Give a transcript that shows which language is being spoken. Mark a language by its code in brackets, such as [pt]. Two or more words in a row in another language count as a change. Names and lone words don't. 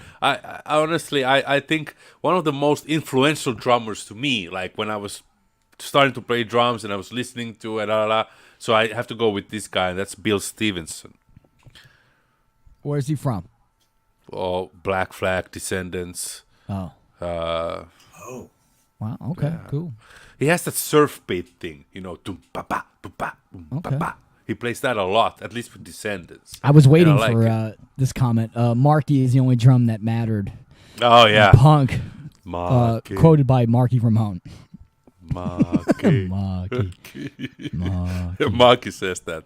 [en] I honestly I think one of the most influential drummers to me, like when I was starting to play drums and I was listening to it, so I have to go with this guy, and that's Bill Stevenson. Where's he from? Oh, Black Flag, Descendants. Oh. Wow. Okay. Yeah. Cool. He has that surf beat thing, tum pa pa boom pa boom pa pa. He plays that a lot, at least for Descendants. I was waiting like for this comment. Marky is the only drum that mattered. Oh yeah. Punk. Marky. Quoted by Marky from Home. Marky. Marky. Marky says that.